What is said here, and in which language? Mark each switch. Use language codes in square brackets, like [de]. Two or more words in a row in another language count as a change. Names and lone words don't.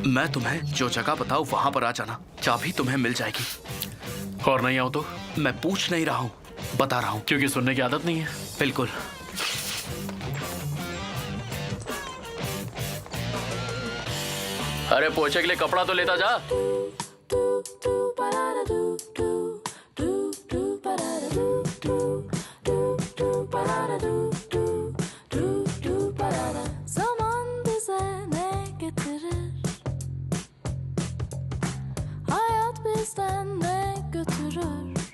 [hi] मैं तुम्हें जो जगह बताऊं वहां पर आ जाना, चाबी तुम्हें मिल जाएगी। और नहीं आऊं तो? मैं पूछ नहीं रहा हूं, बता रहा हूं। क्योंकि सुनने की आदत नहीं है। बिल्कुल। अरे पोछे के लिए कपड़ा तो लेता जा। [tr] Zaman bize ne getirir? Hayat bizden ne götürür?